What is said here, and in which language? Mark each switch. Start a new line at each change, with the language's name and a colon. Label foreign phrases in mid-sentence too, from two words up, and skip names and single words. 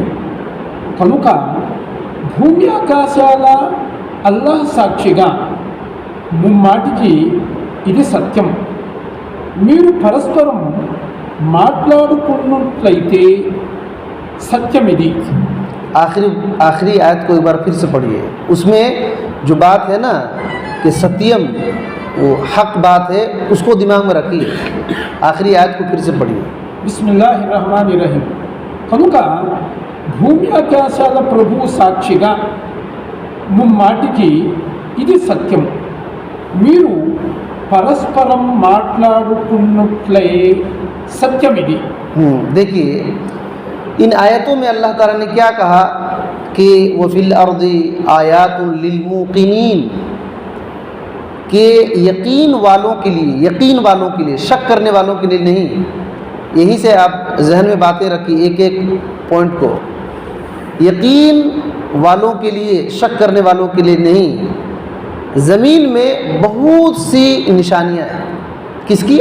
Telugu: కనుక భూమి ఆకాశాల అల్లాహ్ సాక్షిగా ముమ్మాటికి ఇది సత్యం. మీరు పరస్పరం మాట్లాడుకున్నట్లయితే సత్యం ఇది.
Urdu: آخری آیت کو ایک بار پھر سے پڑھیے۔ اس میں جو بات ہے نا کہ ستیم وہ حق بات ہے، اس کو دماغ میں رکھیے۔ آخری آیت کو پھر سے پڑھیے۔
Arabic: بسم اللہ الرحمن الرحیم.
Telugu: కనుక భూమి ఆకాశాల ప్రభు సాక్షిగా ముమ్మాటికి ఇది సత్యం. మీరు పరస్పరం మాట్లాడుకున్నట్లే సత్యం ఇది.
Urdu: دیکھیے ان آیتوں میں اللہ تعالیٰ نے کیا کہا کہ
Arabic: وَفِي الْأَرْضِ آیَاتٌ لِلْمُوقِنِينَ،
Urdu: کہ یقین والوں کے لیے، شک کرنے والوں کے لیے نہیں۔ یہیں سے آپ ذہن میں باتیں رکھیے ایک پوائنٹ کو۔ یقین والوں کے لیے، شک کرنے والوں کے لیے نہیں۔ زمین میں بہت سی نشانیاں ہیں، کس کی؟